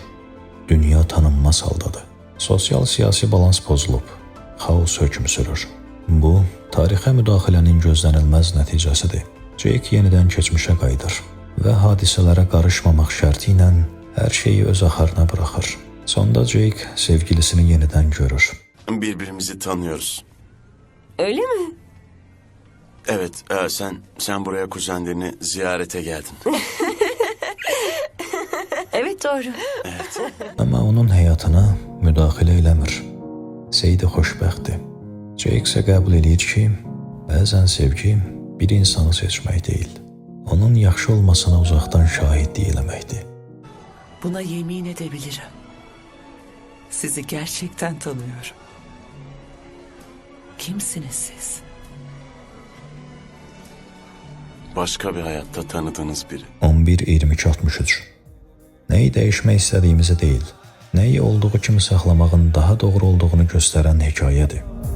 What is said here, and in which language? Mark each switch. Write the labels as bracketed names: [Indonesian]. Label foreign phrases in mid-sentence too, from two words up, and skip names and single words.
[Azerbaijani] Dünya tanınmaz haldadır. Sosial-siyasi balans pozulub, xaos hökm sürür. Bu, tarixə müdaxilənin gözlənilməz nəticəsidir. Jake yenidən keçmişə qayıdır və hadisələrə qarışmamaq şərti ilə hər şeyi öz axarına buraxır. Sonda Jake sevgilisini yenidən görür. [Turkish] Birbirimizi tanıyoruz. Öyle mi? Evet, sen buraya kuzenlerini ziyarete geldin. Evet, doğru. Evet. [Azerbaijani] Amma onun həyatına müdaxilə eləmir. Sadie xoşbəxtdir. Jake isə qəbul edir ki, bəzən sevgi bir insanı seçmək deyil, onun yaxşı olmasına uzaqdan şahidlik eləməkdir. [Turkish] Buna yemin edebilirim. Sizi gerçekten tanıyorum. Kimsiniz siz? Başka bir hayatta tanıdığınız biri. 11-22-63. [Azerbaijani] Nəyi dəyişmək istədiyimizi deyil, nəyi olduğu kimi saxlamağın daha doğru olduğunu göstərən hekayədir.